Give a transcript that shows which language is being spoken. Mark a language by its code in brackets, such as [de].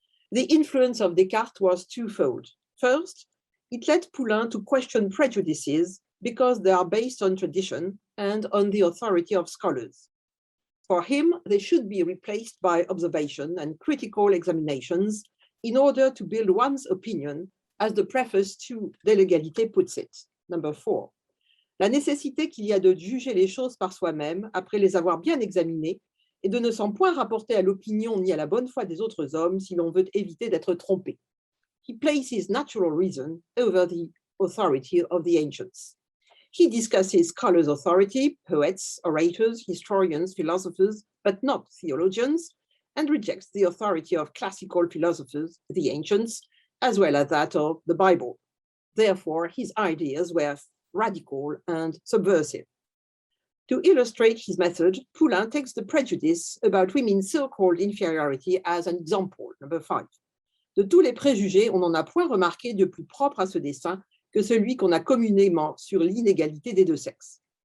[en] The influence of Descartes was twofold. First, it led Poulain to question prejudices because they are based on tradition and on the authority of scholars. For him, they should be replaced by observation and critical examinations in order to build one's opinion, as the preface to De l'égalité puts it. Number 4. [fr] La nécessité qu'il y a de juger les choses par soi-même après les avoir bien examinées et de ne s'en point rapporter à l'opinion ni à la bonne foi des autres hommes si l'on veut éviter d'être trompé. [en] He places natural reason over the authority of the ancients. He discusses scholars' authority, poets, orators, historians, philosophers, but not theologians, and rejects the authority of classical philosophers, the ancients, as well as that of the Bible. Therefore, his ideas were radical and subversive. To illustrate his method, Poulain takes the prejudice about women's so-called inferiority as an example, number 5. [fr] De tous les préjugés, on n'en a point remarqué de plus propre à ce dessein que celui qu'on a communément sur l'inégalité des deux sexes.